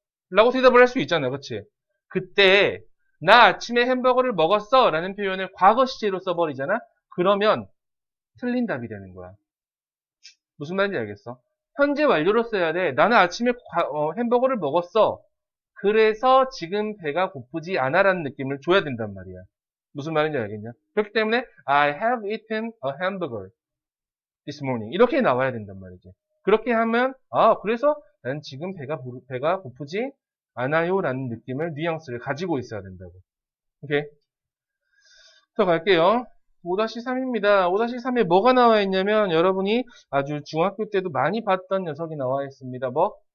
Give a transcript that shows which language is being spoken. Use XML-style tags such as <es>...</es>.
<ko>라고 대답을 할 수 있잖아. 그치? 그때 나 아침에 햄버거를 먹었어 라는 표현을 과거 시제로 써버리잖아. 그러면 틀린 답이 되는 거야. 무슨 말인지 알겠어? 현재 완료로 써야 돼. 나는 아침에 햄버거를 먹었어. 그래서 지금 배가 고프지 않아라는 느낌을 줘야 된단 말이야. 무슨 말인지 알겠냐? 그렇기 때문에</ko> <en>I have eaten a hamburger this morning</en> <ko>이렇게 나와야 된단 말이지. 그렇게 하면 그래서 난 지금 배가 고프지 않아요 라는 느낌을 뉘앙스를 가지고 있어야 된다고. 오케이. 더 갈게요. 5-3입니다. 5-3에 뭐가 나와 있냐면 여러분이 아주 중학교 때도 많이 봤던 녀석이 나와 있습니다. 뭐?</ko>